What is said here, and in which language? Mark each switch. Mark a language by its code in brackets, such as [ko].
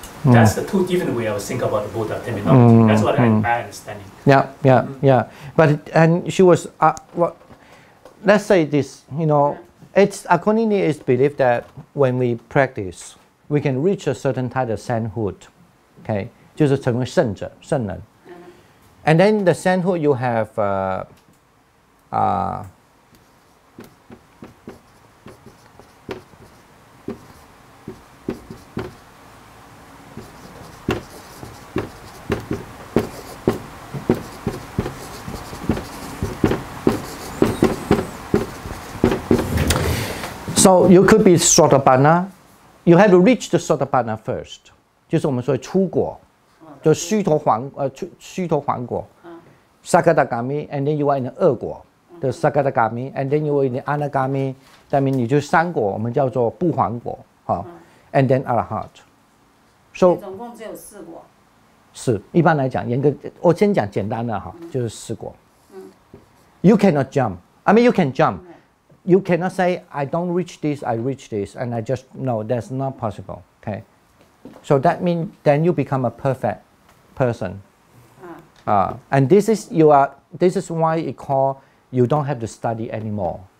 [en] That's the two different way of think about the Buddha terminology. That's what I understand. Yeah. But and she was let's say this, you know, it's according to it's believed that when we practice, we can reach a certain type of sainthood. Okay, [zh] 就是成为圣者、圣人。 [en] And then the sainthood you have so you could be Sotapanna. You have to reach the Sotapanna first. [zh] 就是我们说出果，就须陀洹果。 [en] Sakadagami, and then you are in the [zh] 二果 [en] the Sakadagami, and then you are in the Anagami. That means [zh] 你就三果，我们叫做不还果，哈。 [en] And then Arahant. So [zh] 总共只有4果。是，一般来讲，严格，我先讲简单的哈，就是4果。 [en] You cannot jump. I mean, you can jump. You cannot say I don't reach this, I reach this, and I just no. That's not possible. Okay. So that means then you become a perfect person. And this is why it called you don't have to study anymore.